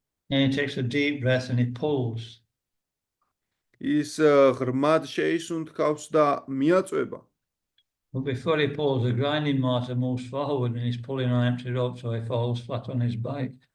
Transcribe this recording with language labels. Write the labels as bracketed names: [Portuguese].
[English] And he takes a deep breath and he pulls. [Georgian] ის ღრმად შეისუნთქავს და მიაწვება. [English] But before he pulls, the grinding mortar moves forward and he's pulling on empty rope, so he falls flat on his back.